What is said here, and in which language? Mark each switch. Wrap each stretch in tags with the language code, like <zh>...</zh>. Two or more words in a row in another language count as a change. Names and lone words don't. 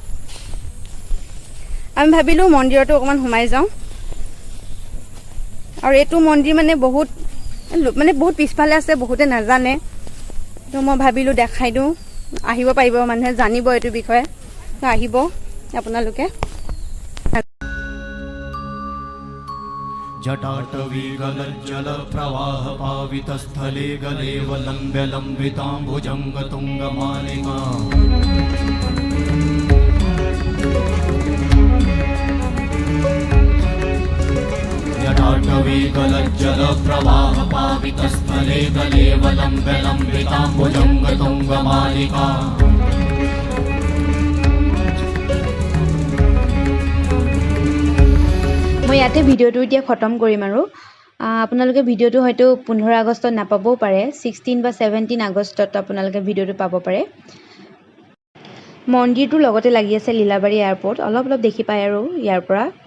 <as>আমি ভাবিলোঁ মন্দিৰতো অকণমান সোমাই যাওঁ। আৰু এইটো মন্দিৰ মানে বহুত পিছফালে আছে, বহুতে নাজানে। তো মই ভাবিলোঁ দেখাই দিওঁ, আহিব পাৰিব, মানুহে জানিব এইটো বিষয়ে। তো আহিব আপোনালোকে।</as> <sa>जटाटवी गलज्जल प्रवाह पावित स्थले गले वलंब्य लंबितांबुजंग तुंग मालिका जटाटवी गलज्जल प्रवाह पावित स्थले गले वलंब्य लंबितांबुजंग तुंग मालिका</sa> <as>মই ইয়াতে ভিডিঅ'টো এতিয়া খতম কৰিম আৰু আপোনালোকে ভিডিঅ'টো হয়তো 15 আগষ্টত নাপাবও পাৰে, 16 বা 17 আগষ্টত আপোনালোকে ভিডিঅ'টো পাব পাৰে। মন্দিৰটোৰ লগতে লাগি আছে লীলাবাৰী এয়াৰপৰ্ট, অলপ দেখি পায় আৰু ইয়াৰ পৰা।</as>